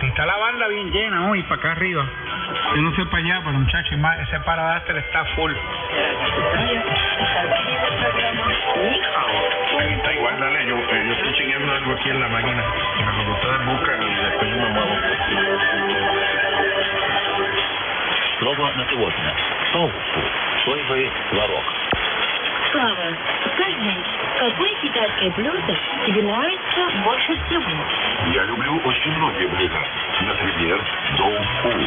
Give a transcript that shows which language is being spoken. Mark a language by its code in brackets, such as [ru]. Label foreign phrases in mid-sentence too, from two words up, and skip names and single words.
[es] Está la banda bien llena hoy, para acá arriba. Yo no sé para allá, pero muchachos, ese Paradaster está full. Ahí está igual, dale, yo estoy chequeando algo aquí en la máquina. Para cuando ustedes buscan y después yo me muevo. [ru] Слово на сегодня. Соусу. Соевый творог. Слава, скажи, какое китайское блюдо тебе нравится больше всего? Я люблю очень многие блюда. Например, доу-фу.